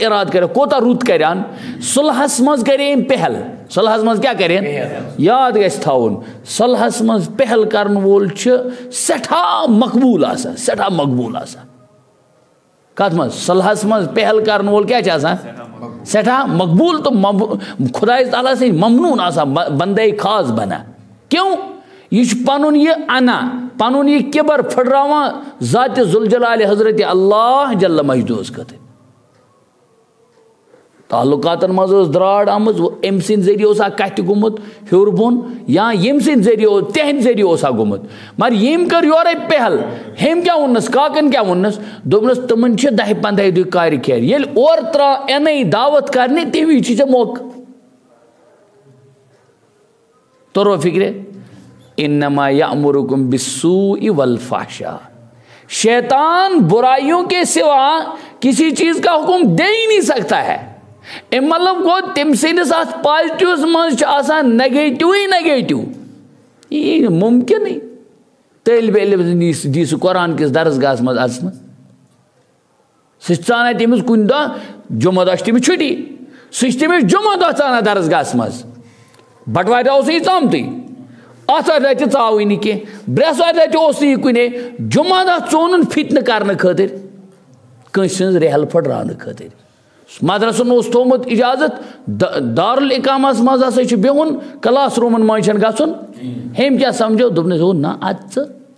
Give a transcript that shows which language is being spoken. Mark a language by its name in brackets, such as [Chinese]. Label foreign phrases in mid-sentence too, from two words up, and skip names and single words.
[Kashmiri] ارادٕ کرِ کوتاہ رُت کران صلحس منٛز کرے أمۍ پہل صلحس منٛز کیاہ کرن یاد گژھِ تھاوُن صلحس منٛز پہل کرن وول چھُ سٮ۪ٹھاہ مقبوٗل آسان کتھ منٛز صلحس منٛز پہل کرن وول کیاہ چھُ آسان سٮ۪ٹھاہ مقبوٗل تہٕ خۄدایس تعالیٰ سٕنٛدۍ ممنوٗن آسان بندے خاص بنان کیوں یہ پنن یہ انا پنن یہ کبر پھٹراوان ذات ذوالجلال حضرت اللہ جل مجدوس خاطر تعلقاتن مز دراڑ آمز ام سند ذریعہ اوسا کتھ گومت ہیور بون یا یم سند ذریعہ تہند ذریعہ اوسا گومت مگر یم کر یورے پہل ہم کیا ونس کاکن کیا ونس دوپنس تمن چھ 10-15 دُہۍ کارِ خیر ییٚلہِ اورٕ ترا انے دعوت کرنہِ تمی چھ ژےٚ موقع تورو فکرے [Arabic] انما یأمرکم بالسوء والفحشاء [Urdu] شیطان برائیوں کے سوا کسی چیز کا حکم دے ہی نہیں سکتا ہے [Kashmiri] مطلب گو تم سندس ات پازیٹیوس مز آسان [Urdu] نیگیٹو ہی نیگیٹو یہ ممکن نہیں [Kashmiri] طالب علم دی سہ قرآن کس درسگاہس مز اژن سہ ژانا تمس کن دہ جمعہ دہ تمس چھٹی سہ تمس جمعہ دہ ژانا درسگاہس مز بٹوارِ دہ اوس یہ ژامتٕے آتھوارِ دہ تہِ ژاوٕے نہٕ کینٛہہ برٛٮ۪سوارِ دہ تہِ اوس نہٕ یہِ کُنے جمعہ دہ ژونُن فتنہٕ کرنہٕ خٲطر کٲنٛسہِ ہٕنٛز رحل پھٕٹراونہٕ خٲطر مدرسن اوس تھومُت اجازت دارُالاقامس منٛز ہسا چھُ بِہُن کلاس روٗمن منٛز چھنہٕ گژھُن ہیٚمۍ کیٛاہ سمجھو دوٚپنس ہو نہ اَدٕ ژٕ